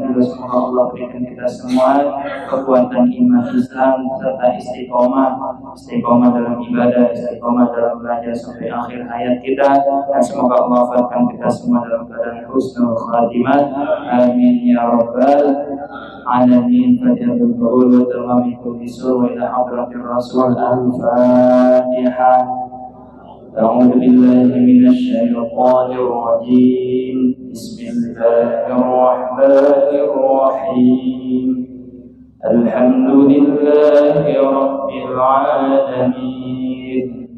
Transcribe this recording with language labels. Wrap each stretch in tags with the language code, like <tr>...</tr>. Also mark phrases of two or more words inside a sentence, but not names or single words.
<id>Juga semoga Allah berikan kita semua kekuatan iman Islam serta istiqomah dalam ibadah, istiqomah dalam belajar sampai akhir hayat kita, dan semoga Allah wafatkan kita semua dalam keadaan</id> <ar>حسن الخاتمة. آمين يا رب العالمين. فاتحة القول وتمام البشر وإلى حضرة الرسول. Al-Fatihah. أعوذ بالله من الشيطان الرجيم. بسم الله الرحمن الرحيم. الحمد لله رب العالمين.</ar>